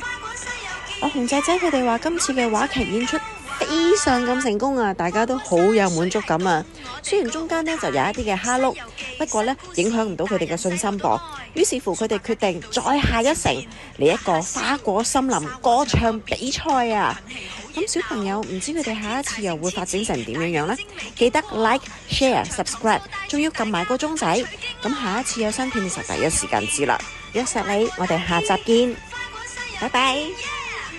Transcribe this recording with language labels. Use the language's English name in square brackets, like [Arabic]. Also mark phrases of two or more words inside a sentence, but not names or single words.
[Cantonese] 阿紅仔仔佢哋話今次嘅話劇演出非常咁成功啊，大家都好有滿足感啊。雖然中間呢就有一啲嘅蝦碌，不過呢影響唔到佢哋嘅信心噃。於是乎佢哋決定再下一城嚟一個花果森林歌唱比賽啊。咁小朋友唔知佢哋下一次又會發展成點樣呢？ [English] 記得 like、share、subscribe， [Cantonese] 仲要撳埋個鐘仔。咁下一次有新片嘅時候第一時間知啦。約實你，我哋下集見，拜拜。